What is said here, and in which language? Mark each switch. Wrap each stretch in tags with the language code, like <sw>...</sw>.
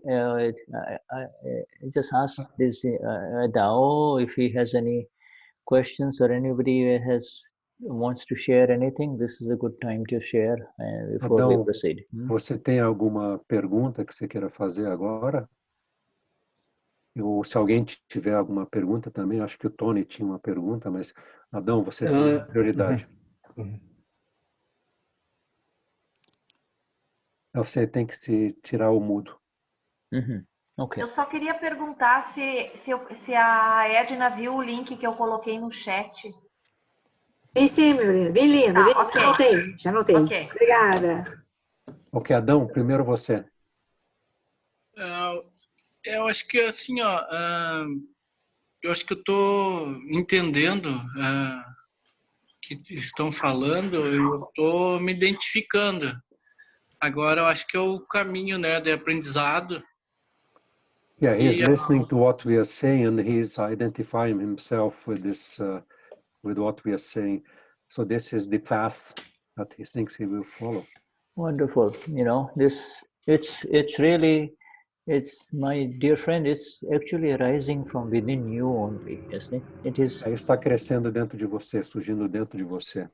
<en>I just ask this Dao if he has any questions, or anybody wants to share anything. This is a good time to share before we proceed.</en> <pt>Você tem alguma pergunta que você queira fazer agora? Ou se alguém tiver alguma pergunta também, acho que o Tony tinha uma pergunta, mas Adão, você tem prioridade. Você tem que se tirar o mudo.</pt> <en>Okay.</en> <pt>Eu só queria perguntar se a Edna viu o link que eu coloquei no chat. Vi sim, meu lindo. Vi lindo. Tá, ok. Já anotei.</pt> <en>Okay.</en> <pt>Obrigada. Ok, Adão, primeiro você. Eu acho que assim, eu acho que eu estou entendendo o que estão falando, eu estou me identificando. Agora eu acho que é o caminho, né, de aprendizado.</pt> <en>Yeah, he's listening to what we are saying, and he's identifying himself with this, with what we are saying. So this is the path that he thinks he will follow. Wonderful. It's really, my dear friend, it's actually arising from within you only, isn't it? It is.</en> <pt>Isso está crescendo dentro de você, surgindo dentro de você.</pt>